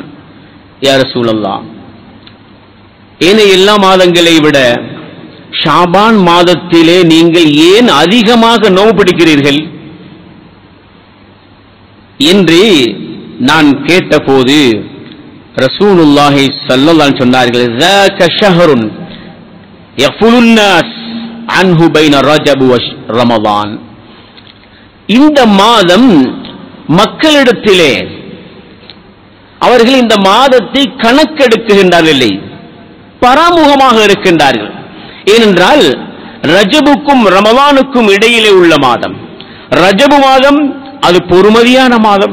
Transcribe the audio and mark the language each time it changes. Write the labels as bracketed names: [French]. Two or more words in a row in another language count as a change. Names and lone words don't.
[Arabic] يا رسول الله, [Tamil] ஏனைய எல்லா மாதங்களை விட ஷாபான் மாதத்திலே நீங்கள் ஏன் அதிகமாக நோன்பு பிடிக்கிறீர்கள் என்று நான் கேட்டபோது ரசூலுல்லாஹி [Arabic] صلى الله عليه [Tamil] சொன்னார்கள், [Arabic] ذاك شهر يغفل الناس عنه بين رجب ورمضان. [Tamil] இந்த மாதம் மக்களிடத்திலே அவர்கள் இந்த மாதத்தை கணக்கெடுக்குகின்றார்கள், பராமுகமாக இருக்கின்றார்கள். ஏனென்றால் ரஜபுக்கும் ரமலானுக்கும் இடையிலே உள்ள மாதம் ரஜபு மாதம், அது பொறுமதியான மாதம்.